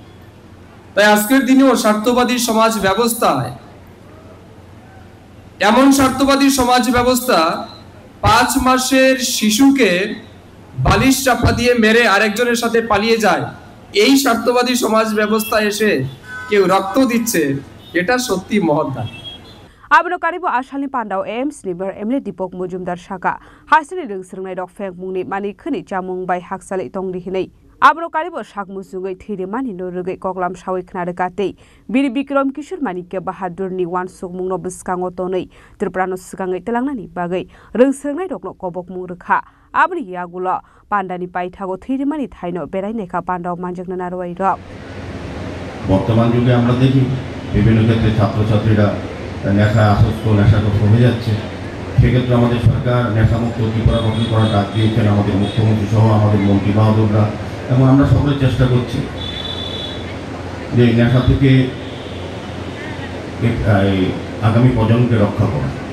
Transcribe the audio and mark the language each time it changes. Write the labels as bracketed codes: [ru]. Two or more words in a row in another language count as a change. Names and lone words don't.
[bn] তাই আজকের দিনেও স্বার্থবাদী সমাজ ব্যবস্থায়, এমন স্বার্থবাদী সমাজ ব্যবস্থা 5 মাসের শিশুকে বালিশ চাপা দিয়ে মেরে আরেকজনের সাথে পালিয়ে যায়, এই স্বার্থবাদী সমাজ ব্যবস্থা এসে কেউ রক্ত দিচ্ছে, এটা সত্যি মহৎ দান। [trp] आबनो कारिबो आसालनि पान्डाव एएमसी नि मेयर एमएलए दीपक मजुमदार साका हासिनि रोंस्रोंनाय रक फेंक मुंनि मानि खोनि चामुं बाय हाकसालै तंगरि हिनै आबनो कारिबो साकमुसुङै थैरेमानि नरुगै कगलाम सावै खोनादोगातै बीर बिक्रम किशोर मानिक्य बाहादुरनि वानसुक मुंनो बस्काङो तनै त्रिपुरानो सिगाङै तेलांनानि बागै रोंस्रोंनाय रकनो कबक मुं रोखा आबनि यागुल पान्डानि पाइथागो थैरेमानि थाइनो बेरायनायखा पान्डाव मानजोगना नारवाय रक। [bn] বর্তমান যুগে আমরা দেখি বিভিন্ন ক্ষেত্রে ছাত্রছাত্রীরা নেশা আসক্ত, নেশাগ্রস্ত হয়ে যাচ্ছে। সেক্ষেত্রে আমাদের সরকার নেশামুক্ত ত্রিপুরা গঠন করার ডাক দিয়েছেন আমাদের মুখ্যমন্ত্রী সহ আমাদের মন্ত্রী বাহাদুররা, এবং আমরা সকলে চেষ্টা করছি যে নেশা থেকে আগামী প্রজন্মকে রক্ষা করা।